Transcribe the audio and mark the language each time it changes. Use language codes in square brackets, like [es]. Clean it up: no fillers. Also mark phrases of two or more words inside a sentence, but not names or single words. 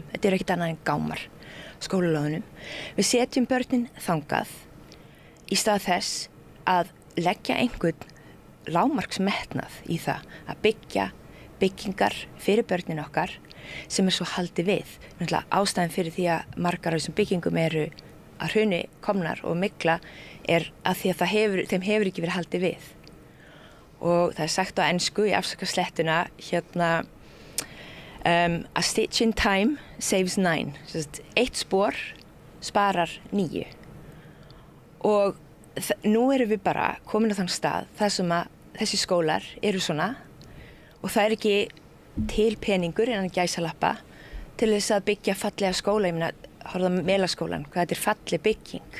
[is] Þetta ekkert annað en gámar skólalóðunum. Við setjum börnin þangað í stað þess að leggja einhvern lágmarksmetnað í það að byggja byggingar fyrir börnin okkar sem svo haldið við. Ástæðan fyrir því að margar af þessum byggingum eru að hruni komnar og mygla að því að þeim hefur ekki verið haldið við. Og það sagt á ensku í afsakaslettuna [en] a stitch in time saves 9. [is] Eitt spor sparar 9 og nú erum við bara komin á þann stað þar sem að þessi skólar eru svona og það ekki til peningur innan gæsalappa til þess að byggja fallega skóla, ég meina, horfðu á Melaskólann, hvað þetta falleg bygging.